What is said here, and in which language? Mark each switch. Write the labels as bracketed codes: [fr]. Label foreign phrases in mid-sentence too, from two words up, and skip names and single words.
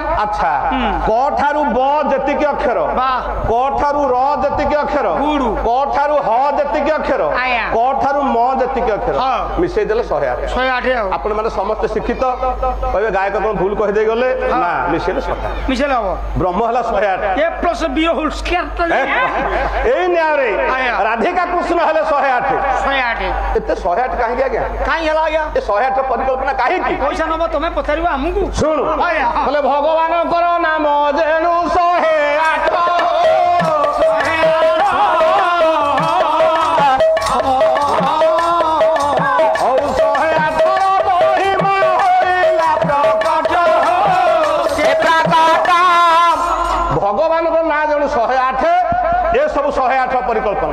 [or] ଆଚ୍ଛା କ ଠାରୁ ବ ଯେତିକି ଅକ୍ଷର ବା କ ଠାରୁ ର ଯେତିକି ଅକ୍ଷର ଗୁଡୁ କ ଠାରୁ ହ ଯେତିକି ଅକ୍ଷର ଆଜ୍ଞା। କ ଠାରୁ ମ ଯେତିକି ଅକ୍ଷର ମିଶେଇ ଦେଲେ 108 108 ଆଉ ଆପଣ ମାନେ ସମସ୍ତେ ଶିକ୍ଷିତ କହିବେ ଗାୟକ କଣ ଭୁଲ କହିଦେଇ ଗଲେ ନା ମିଶେଇଲେ 108 ମିଶେଇଲେ ହବ ବ୍ରହ୍ମ ହେଲା 108 [en] A plus B whole square [or] ଏଇ ନ୍ୟାୟରେ ରାଧିକା କୃଷ୍ଣ ହେଲେ 108 ଏତେ 108 କାହିଁକି ଆଜ୍ଞା? କାହିଁ ହେଲା ଆଜ୍ଞା? ଏ 108 ପରିକଳ୍ପନା କାହିଁକି? ପଇସା ନବ ତମେ ପଚାରିବ ଆମକୁ। ଶୁଣୁ କହିଲେ ଭଗବାନଙ୍କର ନାମ ଯେଣୁ 108 ଭଗବାନଙ୍କ ନାଁ ଯେଣୁ 108 ଏ ସବୁ 108 ପରିକଳ୍ପନା